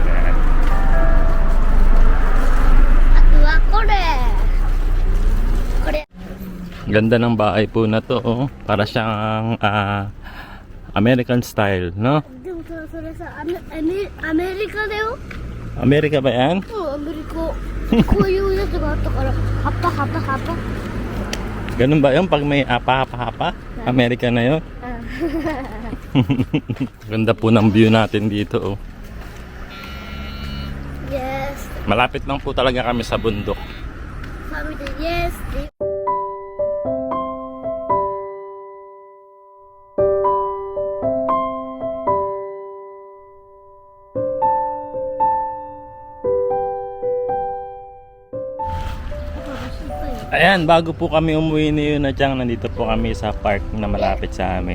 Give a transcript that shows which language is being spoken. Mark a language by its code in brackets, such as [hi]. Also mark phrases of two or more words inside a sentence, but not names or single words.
[tl] Ganda ng bahay po na to, oh. Para siyang [en] American style, [tl] no? [ja] America だよ。 [tl] Amerika ba yan? [ja] アメリカ。こういうやつがあったから、葉っぱ葉っぱ葉っぱ。 [tl] Ganun ba yun? Pag may apa-apa-apa? Amerika na yun? Ganda po ng view natin dito, oh. [en] Yes. [tl] Malapit lang po talaga kami sa bundok. Sabi niya, yes. Ayan, bago po kami umuwi ni Yuna Chang, nandito po kami sa park na malapit sa amin.